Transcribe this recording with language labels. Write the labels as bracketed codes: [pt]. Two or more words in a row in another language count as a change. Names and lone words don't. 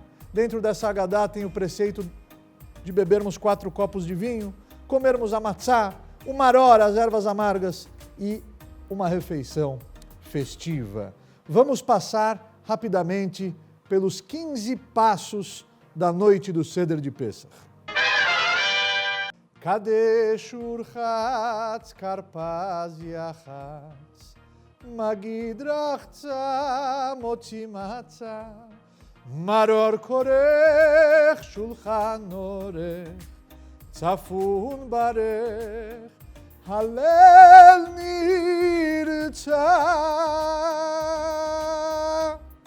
[pt] Dentro dessa Agadá tem o preceito de bebermos 4 copos de vinho, comermos a matzá, o maror, as ervas amargas e uma refeição festiva. Vamos passar rapidamente pelos 15 passos da noite do Seder de Pessach. [he] קדש ורחץ כרפס יחץ מגיד רחצה מוציא מצה מרור כורך שולחן עורך צפון ברך הלל נרצה.